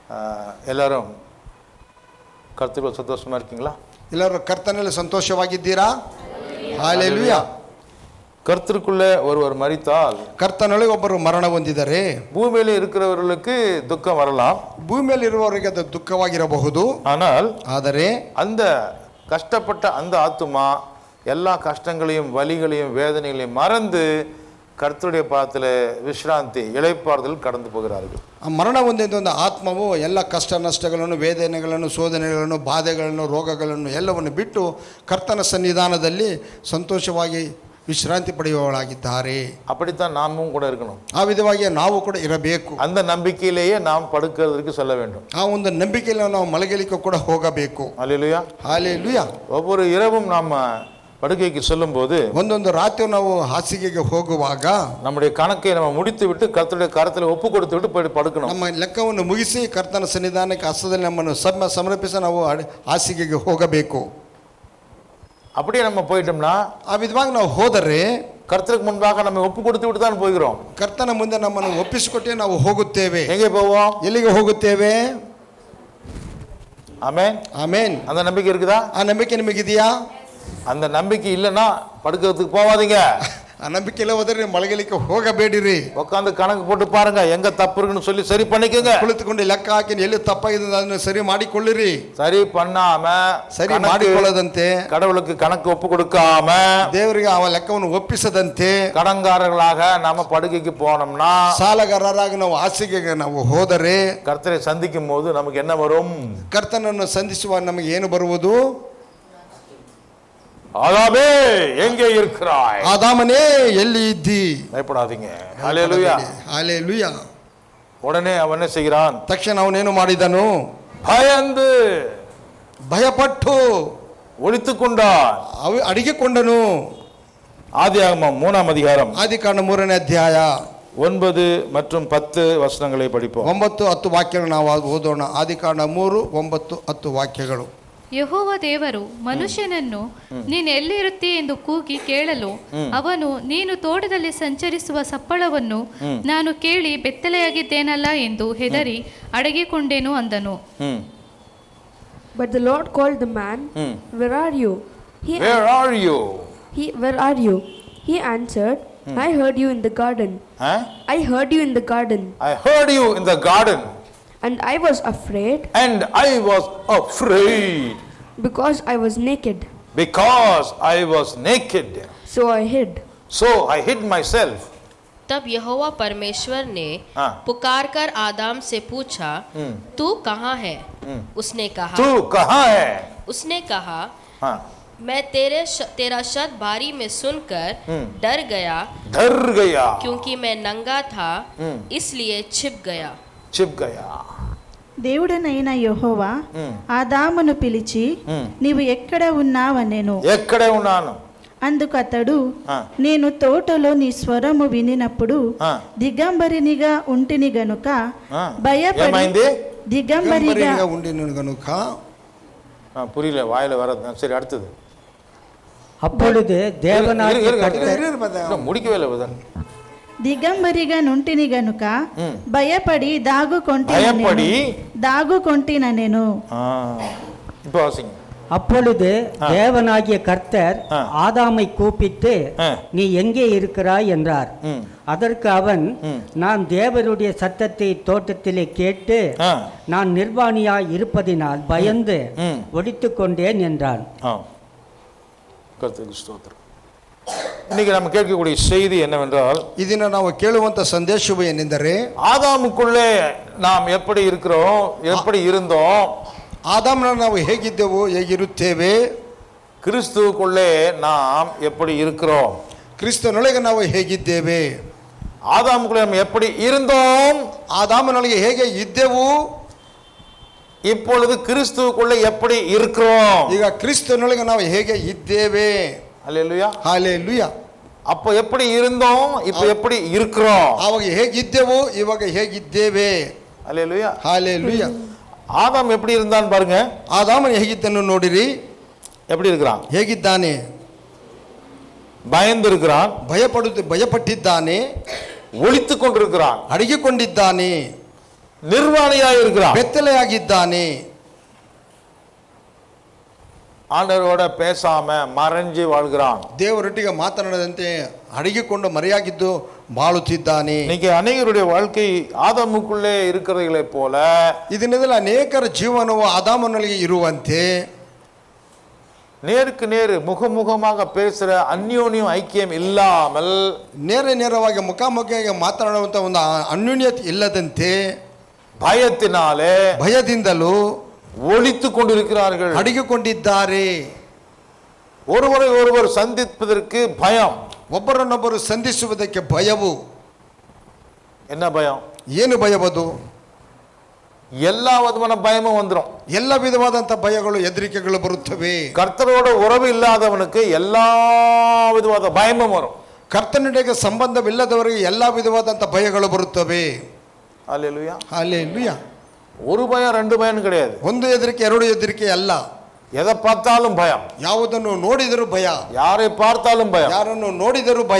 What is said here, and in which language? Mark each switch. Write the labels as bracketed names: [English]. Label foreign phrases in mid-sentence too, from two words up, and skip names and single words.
[Kannada] ಎಲ್ಲರೂ ಕರ್ತನಲ್ಲಿ [Tamil] ಸಂತೋಷமா இருக்கீங்களா? [Kannada] ಎಲ್ಲರೂ ಕರ್ತನಲ್ಲಿ ಸಂತೋಷವಾಗಿದ್ದೀರಾ? ಹಲ್ಲೆಲೂಯಾ. [Tamil] கர்த்தருக்குள்ளே ஒருவர் மரித்தால், [Kannada] ಕರ್ತನೊಳಗೆ ಒಬ್ಬರು ಮರಣ ಹೊಂದಿದರೆ, [Tamil] பூமியில இருக்கிறவர்களுக்கு துக்கம் வரலாம், [Kannada] ಭೂಮಿಯಲ್ಲಿ ಇರುವವರಿಗೆ ಅದು ದುಃಖವಾಗಿರಬಹುದು. [Tamil] ಆದರೆ அந்த கஷ்டப்பட்ட அந்த ஆத்துமா எல்லா கஷ்டங்களையும் வலிகளையும் வேதனைகளையும் மறந்து கர்த்தருடைய பாதத்தில் ವಿಶ್ರಾಂತಿ இளைப்பாறுதல் கடந்து போகிறார்கள். [Kannada] ಆ ಮರಣ ಹೊಂದಿದ ಒಂದು ಆತ್ಮವು ಎಲ್ಲ ಕಷ್ಟ ನಷ್ಟಗಳನ್ನು, ವೇದನೆಗಳನ್ನು, ಶೋಧನೆಗಳನ್ನು, ಬಾಧೆಗಳನ್ನು, ರೋಗಗಳನ್ನು ಎಲ್ಲವನ್ನು ಬಿಟ್ಟು ಕರ್ತನ ಸನ್ನಿಧಾನದಲ್ಲಿ ಸಂತೋಷವಾಗಿ ವಿಶ್ರಾಂತಿ ಪಡೆಯುವವಳಾಗಿದ್ದಾರೆ. [Tamil] அப்படித்தான் நாமும் கூட இருக்கணும். [Kannada] ಆ ವಿಧವಾಗಿ ನಾವು ಕೂಡ ಇರಬೇಕು. [Tamil] அந்த நம்பிக்கையிலேயே நாம் படுக்கிறதுக்கு சொல்ல வேண்டும். [Kannada] ಆ ಒಂದು ನಂಬಿಕೆಯಲ್ಲಿ ನಾವು ಮಲಗಲಿಕ್ಕೆ ಕೂಡ ಹೋಗಬೇಕು. [Tamil] ஹல்லேலூயா, ஹல்லேலூயா. ஒவ்வொரு இரவும் நாம் படுக்கைக்கு சொல்லும்போது, [Kannada] ಒಂದೊಂದು ರಾತ್ರಿ ನಾವು ಹಾಸಿಗೆಗೆ ಹೋಗುವಾಗ [Tamil] நம்முடைய கணக்கை நம்ம முடித்து விட்டு கர்த்தருடைய கரத்தில் ஒப்பு கொடுத்து விட்டு போய் படுக்கணும். [Kannada] ನಮ್ಮ ಲೆಕ್ಕವನ್ನು ಮುಗಿಸಿ ಕರ್ತನ ಸನ್ನಿಧಾನಕ್ಕೆ ಹಸ್ತದಲ್ಲಿ ನಮ್ಮನ್ನು ಸಮರ್ಪಿಸಿ ನಾವು ಹಾಸಿಗೆಗೆ ಹೋಗಬೇಕು. [Tamil] அப்படியே நம்ம போயிட்டோம்னா, [Kannada] ಆ ವಿಧವಾಗಿ ನಾವು ಹೋದರೆ [Tamil] கர்த்தருக்கு முன்பாக நம்ம ஒப்பு கொடுத்து விட்டு தான் போகிறோம். [Kannada] ಕರ್ತನ ಮುಂದೆ ನಮ್ಮನ್ನು ಒಪ್ಪಿಸಿಕೊಟ್ಟೆ ನಾವು ಹೋಗುತ್ತೇವೆ. [Tamil] எங்கே போவோம்? [Kannada] ಎಲ್ಲಿಗೆ ಹೋಗುತ್ತೇವೆ? [Tamil] ஆமென், [Kannada] ಆಮೆನ್. [Tamil] அந்த நம்பிக்கை இருக்குதா? [Kannada] ಆ ನಂಬಿಕೆ ನಿಮಗಿದೆಯಾ? [Tamil] அந்த நம்பிக்கை இல்லைன்னா படுக்கிறதுக்கு போவாதீங்க. [Kannada] ಆ ನಂಬಿಕೆ ಇಲ್ಲ ಹೋದರೆ ಮಲಗಲಿಕ್ಕೆ ಹೋಗಬೇಡಿರಿ. [Tamil] உட்காந்து கணக்கு போட்டு பாருங்க, எங்க தப்பு இருக்குன்னு சொல்லி சரி பண்ணிக்கோங்க. [Kannada] ಕುಳಿತುಕೊಂಡು ಲೆಕ್ಕ ಹಾಕಿ ಎಲ್ಲಿ ತಪ್ಪಾಗಿದೆ ಅದನ್ನು ಸರಿ ಮಾಡಿಕೊಳ್ಳಿರಿ. [Tamil] சரி பண்ணாம, [Kannada] ಸರಿ ಮಾಡಿಕೊಳ್ಳದಂತೆ, [Tamil] கடவுளுக்கு கணக்கு ஒப்பு கொடுக்காம, [Kannada] ದೇವರಿಗೆ ಆ ಲೆಕ್ಕವನ್ನು ಒಪ್ಪಿಸದಂತೆ [Tamil] கடன்காரர்களாக நாம படுக்கைக்கு போனோம்னா, [Kannada] ಸಾಲಗಾರರಾಗಿ ನಾವು ಹಾಸಿಗೆಗೆ ನಾವು ಹೋದರೆ [Tamil] கர்த்தரை சந்திக்கும் போது நமக்கு என்ன வரும்? [Kannada] ಕರ್ತನನ್ನು ಸಂಧಿಸುವ ನಮಗೆ ಏನು ಬರುವುದು? [Tamil] ஆதாமே எங்கே இருக்கிறாய்? [Kannada] ಆದಾಮನೇ ಎಲ್ಲಿ ಇದ್ದಿ? [Tamil] பயப்படாதீங்க. ஹல்லேலூயா, [Kannada] ಹಲ್ಲೇಲೂಯಾ. [Tamil] உடனே அவன் என்ன செய்கிறான்? [Kannada] ತಕ್ಷಣ ಅವನೇನು ಮಾಡಿದನು? [Tamil] பயந்து [Kannada] ಭಯಪಟ್ಟು [Tamil] ஒளித்துக் கொண்டான், [Kannada] ಅಡಗಿಕೊಂಡನು. [Tamil] ஆதியாகமம் 3ஆம் அதிகாரம் [Kannada] ಆದಿಕಾಂಡ 3ನೇ ಅಧ್ಯಾಯ [Tamil] 9 மற்றும் 10 ವಚನங்களை படிப்போம். [Kannada] 9-10 ವಾಕ್ಯಗಳು ನಾವು ಓದೋಣ. ಆದಿಕಾಂಡ 3, 9-10 ವಾಕ್ಯಗಳು. ಯೆಹೋವ ದೇವರು ಮನುಷ್ಯನನ್ನು ನೀನು ಎಲ್ಲಿರುತ್ತಿ ಎಂದು ಕೂಗಿ ಕೇಳಲು, ಅವನು ನೀನು ತೋಟದಲ್ಲಿ ಸಂಚರಿಸುವ ಸಪ್ಪಳವನ್ನು ನಾನು ಕೇಳಿ ಬೆತ್ತಲೆಯಾಗಿದ್ದೇನಲ್ಲ ಎಂದು ಹೆದರಿ ಅಡಗಿಕೊಂಡೇನು ಅಂದನು. [English] But the Lord called the man, Where are you? Where are you? Where are you? He answered, I heard you in the garden. I heard you in the garden. I heard you in the garden. And I was afraid. And I was afraid. Because I was naked. Because I was naked. So I hid. So I hid myself. [Hindi] तब यहोवा परमेश्वर ने पुकार कर आदम से पूछा, तू कहाँ है? उसने कहा, तू कहाँ है? उसने कहा, मैं तेरा शब्द बारी में सुनकर डर गया, क्योंकि मैं नंगा था, इसलिए छिप गया. [Telugu] దేవుడనైన యెహోవా ఆదామును పిలిచి, నీవు ఎక్కడ ఉన్నావనెను. ఎక్కడే ఉన్నాను. అందుకు అతడు, నేను తోటలో నీ స్వరము వినినప్పుడు దిగంబరినిగా ఉంటిని గనుక భయపడి దిగంబరిగా ఉండిన గనుక. [Tamil] புரியல, வாயில வரது. சரி, அடுத்தது. அப்பொழுது தேவனாகிய முடிக்கவே இல்லை. [Telugu] దిగంబరిగా నుంటిని గనుక భయపడి దాగుకొంటిన నేను. [Tamil] அப்பொழுது தேவனாகிய கர்த்தர் ஆதாமை கூப்பிட்டு, நீ எங்கே இருக்கிறாய் என்றார். அதற்கு அவன், நான் தேவனுடைய சத்தத்தை தோட்டத்திலே கேட்டு நான் நிர்வாணியாய் இருப்பதினால் பயந்து ஒளித்துக் கொண்டேன் என்றான். இன்னைக்கு நம்ம கேட்கக்கூடிய செய்தி என்னவென்றால், [Kannada] ಇದನ್ನ ನಾವು ಕೇಳುವಂತ ಸಂದೇಶವು ಏನೆಂದರೆ, [Tamil] ஆதாமுக்குள்ளே நாம் எப்படி இருக்கிறோம், எப்படி இருந்தோம், [Kannada] ಆದಾಮನ ನಾವು ಹೇಗಿದ್ದೆವು, ಹೇಗಿರುತ್ತೇವೆ, [Tamil] கிறிஸ்துவுக்குள்ளே நாம் எப்படி இருக்கிறோம், [Kannada] ಕ್ರಿಸ್ತನೊಳಗೆ ನಾವು ಹೇಗಿದ್ದೇವೆ. [Tamil] ஆதாமுக்குள்ளே நாம் எப்படி இருந்தோம், [Kannada] ಆದಾಮನೊಳಗೆ ಹೇಗೆ ಇದ್ದೆವು, [Tamil] இப்பொழுது கிறிஸ்துவுக்குள்ளே எப்படி இருக்கிறோம், [Kannada] ಈಗ ಕ್ರಿಸ್ತನೊಳಗೆ ನಾವು ಹೇಗೆ ಇದ್ದೇವೆ. [Tamil] ஹல்லேலூயா, ஹல்லேலூயா. அப்போ எப்படி இருந்தோம், இப்போ எப்படி இருக்கிறோம், [Kannada] ಆವಾಗ ಹೇಗಿದ್ದೆವು, ಇವಾಗ ಹೇಗಿದ್ದೇವೆ. [Tamil] ஹல்லேலூயா, ஹல்லேலூயா. ஆதாம் எப்படி இருந்தான்னு பாருங்க. [Kannada] ಆದಾಮನು ಹೇಗಿದ್ದನು ನೋಡಿರಿ. [Tamil] எப்படி இருக்கிறான்? [Kannada] ಹೇಗಿದ್ದಾನೆ? [Tamil] பயந்து இருக்கிறான், [Kannada] ಭಯಪಟ್ಟಿದ್ದಾನೆ, [Tamil] ஒளித்துக் கொண்டிருக்கிறான். [Kannada] ಅಡಗಿಕೊಂಡಿದ್ದಾನೆ. [Tamil] நிர்வாணியாய் இருக்கிறான். [Kannada] ಬೆತ್ತಲೆಯಾಗಿದ್ದಾನೆ. [Tamil] ஆண்டவரோட பேசாம மறைஞ்சு வாழ்கிறான். [Kannada] ದೇವರೊಟ್ಟಿಗೆ ಮಾತನಾಡದಂತೆ ಅಡಗಿಕೊಂಡು ಮರೆಯಾಗಿದ್ದು ಬಾಳುತ್ತಿದ್ದಾನೆ. [Tamil] இன்னைக்கு அநேகருடைய வாழ்க்கை ஆதாமுக்குள்ளே இருக்கிறவர்களை போல [Kannada] ಇದನ್ನೆಲ್ಲ ಅನೇಕರ ಜೀವನವು ಆದಾಮನಲ್ಲಿ ಇರುವಂತೆ [Tamil] நேருக்கு நேரு முகமுகமாக பேசுற அந்யோன்யம் ஐக்கியம் இல்லாமல் [Kannada] ನೇರವಾಗಿ ಮುಖಾಮುಖಿಯಾಗಿ ಮಾತನಾಡುವಂತ ಒಂದು ಅನ್ಯೋನ್ಯತೆ ಇಲ್ಲದಂತೆ [Tamil] பயத்தினாலே [Kannada] ಭಯದಿಂದಲೂ [Tamil] ஒளித்து கொண்டிருக்கிறார்கள், [Kannada] ಅಡಗಿಕೊಂಡಿದ್ದಾರೆ. [Tamil] ஒருவரை ஒருவர் சந்திப்பதற்கு பயம். [Kannada] ಒಬ್ಬರನ್ನೊಬ್ಬರು ಸಂಧಿಸುವುದಕ್ಕೆ ಭಯವು. [Tamil] என்ன பயம்? [Kannada] ಏನು ಭಯವದು? [Tamil] எல்லா விதமான பயமும் வந்துடும். [Kannada] ಎಲ್ಲ ವಿಧವಾದಂಥ ಭಯಗಳು ಹೆದರಿಕೆಗಳು ಬರುತ್ತವೆ. [Tamil] கர்த்தரோட உறவு இல்லாதவனுக்கு எல்லா விதವಾದ பயமும் வரும். [Kannada] ಕರ್ತನಿಗೆ ಸಂಬಂಧವಿಲ್ಲದವರಿಗೆ ಎಲ್ಲ ವಿಧವಾದಂಥ ಭಯಗಳು ಬರುತ್ತವೆ. [Tamil] அல்லேலூயா. [Kannada] ಹಲ್ಲೆಲೂಯಾ. [Tamil] ஒரு பயம் ரெண்டு பயம் கிடையாது. [Kannada] ಒಂದು ಹೆದರಿಕೆ ಎರಡು ಹೆದರಿಕೆ ಅಲ್ಲ. [Tamil] எதை பார்த்தாலும் பயம், [Kannada] ಯಾವುದನ್ನು ನೋಡಿದರೂ ಭಯ, [Tamil] யாரை பார்த்தாலும் பயம், [Kannada] ಯಾರನ್ನು ನೋಡಿದರೂ ಭಯ,